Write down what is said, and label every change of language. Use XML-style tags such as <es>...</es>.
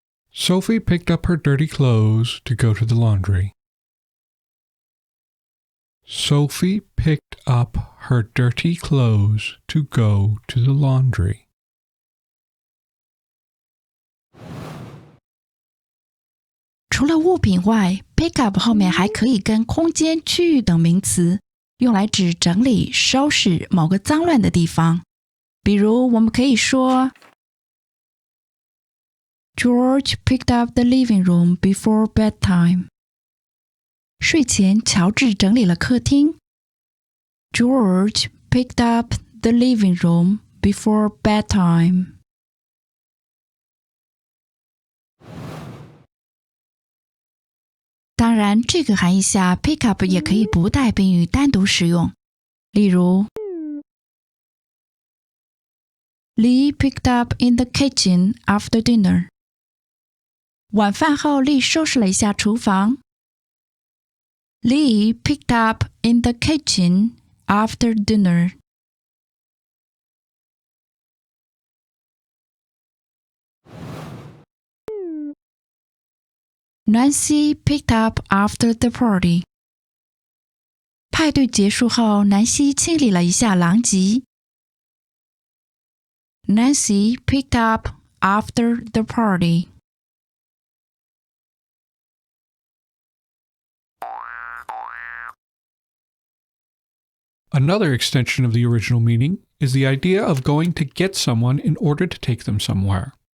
<en>Sophie picked up her dirty clothes to go to the laundry. Sophie picked up her dirty clothes to go to the laundry.</en> <zh>除了物品外 pick up 后面还可以跟空间、区域等名词，用来指整理、收拾某个脏乱的地方。比如我们可以说</zh> <en>George picked up the living room before bedtime.</en> <zh>睡前乔治整理了客厅。</zh> <en>George picked up the living room before bedtime.</en> <zh>当然，这个含义下 pick up 也可以不带宾语单独使用。例如</zh> <en>Lee picked up in the kitchen after dinner.</en> <zh>晚饭后，丽收拾了一下厨房。</zh> <en>Lee picked up in the kitchen after dinner. Nancy picked up after the party.</en> <zh>派对结束后，南希清理了一下狼藉。</zh> <en>Nancy picked up after the party. Another extension of the original meaning is the idea of going to get someone in order to take them somewhere.</en>